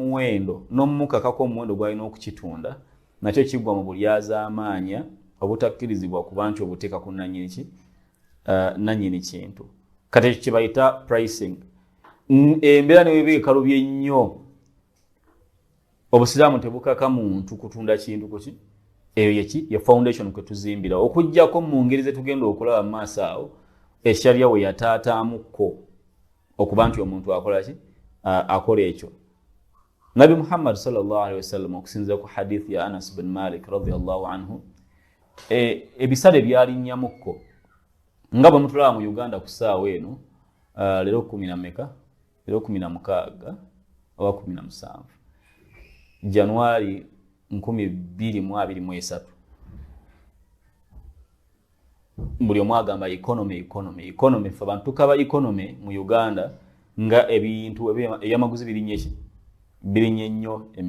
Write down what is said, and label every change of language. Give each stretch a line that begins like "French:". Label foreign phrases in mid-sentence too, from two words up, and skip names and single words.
Ganda: muwendo n'omumukakako omuwendo gwalina okukitunda nakyo kigwa mu bulyazaamaanya obutakkirizibwa kuba nti obuteeka ku nannyini kintu kati ekyo kyebayita pricing embeera neweeba ekalubye nnyo obusiraamu tebukaka muntu kutunda kintu kuki eyo ye foundation kwe tuzimbira okujjako mu ngeri zetugenda okulaba mu maaso awo esharia we yataataamuko okuba nti omuntu akola ki akola ekyo nabi muhammad
Arabic: صلى الله عليه وسلم
Ganda: okusinziira ku hadith ya anas bin malik
Arabic: رضي الله عنه
Ganda: ebisale byalinnyamuko nga bwe mutulaba mu uganda ku ssaawa eno leero 16 oba 17 Januari 2023 buli omu agamba economy fe abantu tukaba economy mu Uganda nga ebintu ebyamaguzi birinnye nnyo